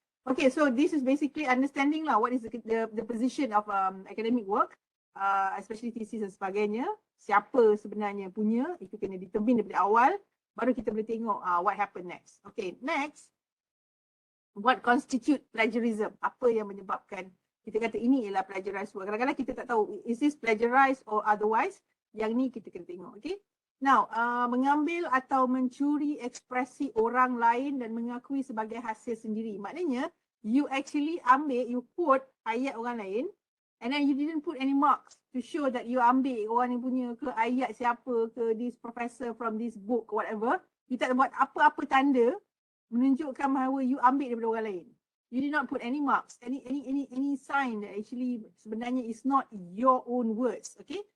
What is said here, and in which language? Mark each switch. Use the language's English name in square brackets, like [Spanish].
[English] Okay, so this is basically understanding [Malay] lah [English] what is the position of academic work, especially thesis [Malay] dan sebagainya. Siapa sebenarnya punya, itu kena determine daripada awal. Baru kita boleh tengok [English] what happen next. Okay, next. What constitute plagiarism? [Malay] Apa yang menyebabkan kita kata ini ialah plagiarized work. Kadang-kadang kita tak tahu, [English] is this plagiarized or otherwise? [Malay] Yang ni kita kena tengok, okay? Now, mengambil atau mencuri ekspresi orang lain dan mengakui sebagai hasil sendiri. Maknanya, [English] you actually [Malay] ambil, [English] you quote [Malay] ayat orang lain [English] and then you didn't put any marks to show that you [Malay] ambil orang yang punya ke ayat siapa ke [English] this professor from this book whatever. [Malay] You tak buat apa-apa tanda menunjukkan bahawa you ambil daripada orang lain. [English] You did not put any marks, any sign that actually [Malay] sebenarnya [English] is not your own words, okay?